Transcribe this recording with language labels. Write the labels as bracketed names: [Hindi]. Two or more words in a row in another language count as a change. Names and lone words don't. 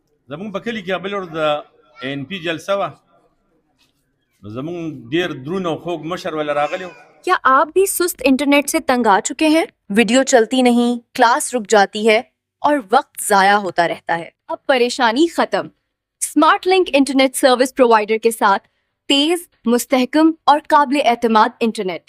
[Pashto] زمونږ په کلي کې بل ور د ان پی جلسه وه نو زمونږ ډېر درون او خوږ مشر ولا راغلی و. [Urdu] کیا آپ بھی سست انٹرنیٹ سے تنگ آ چکے ہیں؟ ویڈیو چلتی نہیں، کلاس رک جاتی ہے اور وقت ضائع ہوتا رہتا ہے. اب پریشانی ختم. اسمارٹ لنک انٹرنیٹ سروس پرووائیڈر کے ساتھ تیز، مستحکم اور قابل اعتماد انٹرنیٹ.